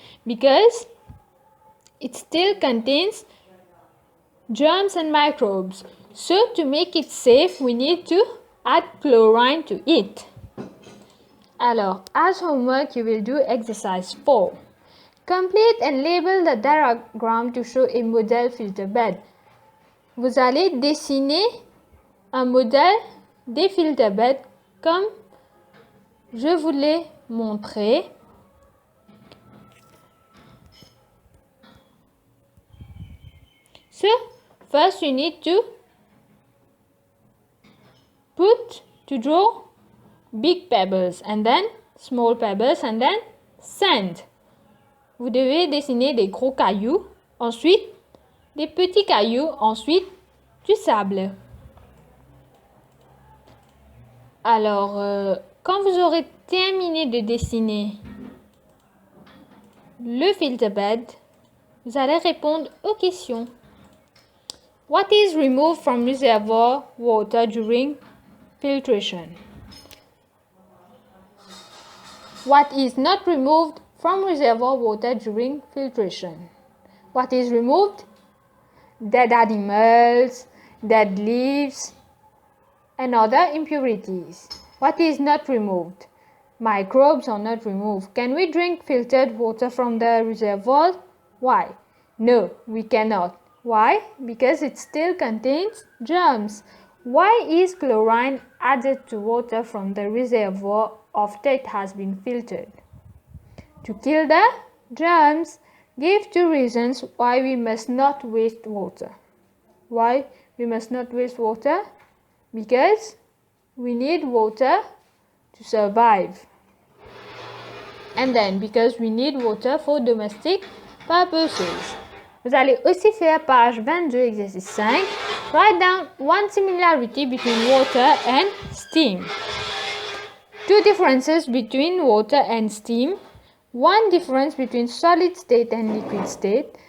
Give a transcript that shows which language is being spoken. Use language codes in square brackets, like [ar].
[en] Because it still contains germs and microbes. So to make it safe, we need to add chlorine to it. Alors, as homework, you will do exercise 4. Complete and label the diagram to show a model filter bed. [fr] Vous allez dessiner un modèle des filter beds comme je vous l'ai montré. [en] So, first you need to draw big pebbles and then small pebbles and then sand. [fr] Vous devez dessiner des gros cailloux, ensuite des petits cailloux, ensuite du sable. Alors, quand vous aurez terminé de dessiner le filter bed, vous allez répondre aux questions. [en] What is removed from reservoir water during filtration? What is not removed from reservoir water during filtration? What is removed? Dead animals, dead leaves, and other impurities. What is not removed? Microbes are not removed. Can we drink filtered water from the reservoir? Why? No, we cannot. Why? Because it still contains germs. Why is chlorine added to water from the reservoir after it has been filtered? To kill the germs. Give 2 reasons why we must not waste water. Why we must not waste water? Because we need water to survive. And then because we need water for domestic purposes. [fr] Vous allez aussi faire page 22, exercice 5. [en] Write down one similarity between water and steam. 2 differences between water and steam. 1 difference between solid state and liquid state.